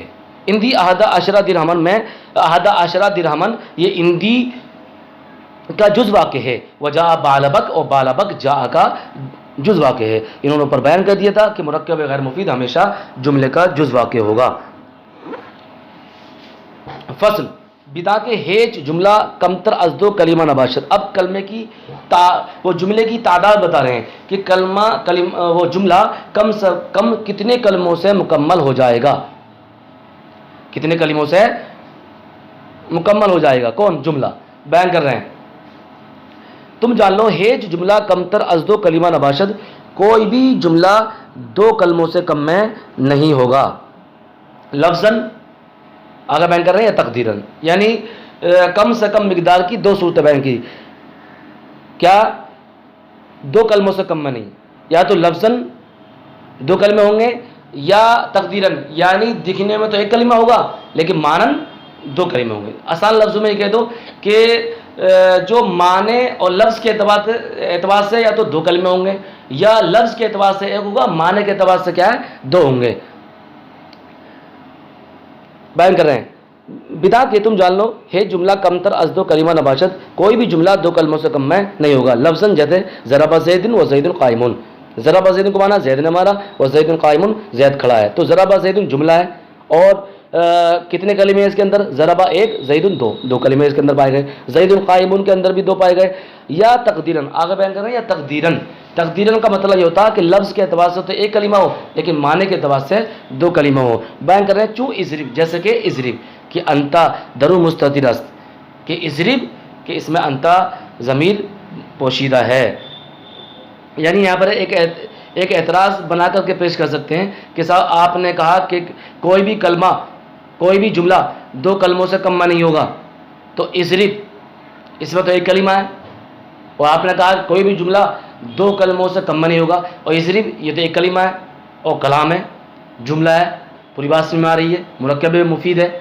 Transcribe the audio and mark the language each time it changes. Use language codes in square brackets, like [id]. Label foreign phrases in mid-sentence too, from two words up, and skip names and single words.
[ar] اندی احد عشرہ درہمن [ur] میں [ar] احد عشرہ درہمن، [ur] یہ اندی کا جز واقع ہے، [ar] وجاء بالبک [ur] اور [ar] بالبک جاء [ur] کا جز واقع ہے. انہوں نے اوپر بیان کر دیا تھا کہ مرکب غیر مفید ہمیشہ جملے کا جز واقع ہوگا. [fa] فصل بدا کے ہیچ جملہ کمتر از دو کلمہ نباشد. [ur] اب کلمے کی وہ جملے کی تعداد بتا رہے ہیں کہ وہ جملہ کم سے کم کتنے کلموں سے مکمل ہو جائے گا، کتنے کلموں سے مکمل ہو جائے گا. کون جملہ بیان کر رہے ہیں. تم جان لو [fa] ہیچ جملہ کمتر از دو کلمہ نباشد، [ur] کوئی بھی جملہ دو کلموں سے کم میں نہیں ہوگا. لفظاً آگے بیان کر رہے ہیں یا تقدیراً، یعنی کم سے کم مقدار کی دو صورتیں بیان کی. کیا دو کلموں سے کم میں نہیں، یا تو لفظاً دو کلمے ہوں گے یا تقدیراً یعنی دکھنے میں تو ایک کلمہ ہوگا لیکن مانن دو کلمے ہوں گے. آسان لفظوں میں یہ کہہ دو کہ جو معنی اور لفظ کے اعتبار سے یا تو دو کلمے ہوں گے یا لفظ کے اعتبار سے ایک ہوگا، معنی کے اعتبار سے کیا ہے دو ہوں گے. بیان کر رہے ہیں بدا کہ تم جان لو [fa] ہے جملہ کمتر از دو کلمہ نباشد، [ur] کوئی بھی جملہ دو کلموں سے کم میں نہیں ہوگا. لفظاً جیسے [ar] ضرب زید و زید قائم، ضرب زید [ur] کو مانا زید نے مارا [ar] و زید قائم [ur] زید کھڑا ہے. تو [ar] ضرب زید [ur] جملہ ہے اور کتنے کلمے ہیں اس کے اندر؟ ضربہ ایک، زید دو کلمے اس کے اندر پائے گئے. [ar] زید قائم [ur] کے اندر بھی دو پائے گئے. یا تقدیراً آگے بیان کر رہے ہیں یا تقدیراً. تقدیراً کا مطلب یہ ہوتا ہے کہ لفظ کے اعتبار سے تو ایک کلمہ ہو لیکن معنی کے اعتبار سے دو کلمہ ہو. بیان کر رہے ہیں [fa] چو اضرب، [ur] جیسے کہ اضرب کہ [fa] انتا درو مستتر است، [ur] کہ اضرب کہ اس میں انتا ضمیر پوشیدہ ہے. یعنی یہاں پر ایک اعتراض بنا کر کے پیش کر سکتے ہیں کہ صاحب آپ نے کہا کہ کوئی بھی کلمہ کوئی بھی جملہ دو کلموں سے کم میں نہیں ہوگا، تو اضرب اس میں تو ایک کلمہ ہے، اور آپ نے کہا کوئی بھی جملہ دو کلموں سے کم میں نہیں ہوگا، اور اضرب یہ تو ایک کلمہ ہے اور کلام ہے، جملہ ہے، پوری بات سمجھ میں آ رہی ہے، مرکب مفید ہے.